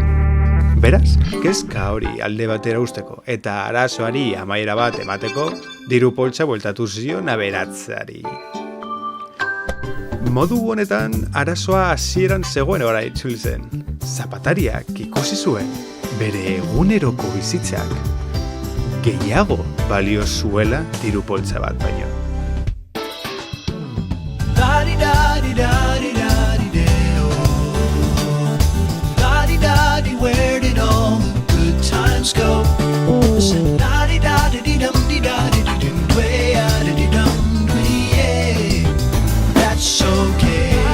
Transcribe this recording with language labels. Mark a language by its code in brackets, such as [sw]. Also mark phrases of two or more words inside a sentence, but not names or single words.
[eu] Beraz, kezka hori alde batera usteko eta arazoari amaiera bat emateko, diru poltsa bueltatu zion aberatzari. Modu honetan, arazoa hasieran zegoen ora itzuli zen. Zapatariak ikusi zuen, bere eguneroko bizitzak gehiago balio zuela diru poltsa bat baino. [en] Where did all the good times go? That's okay.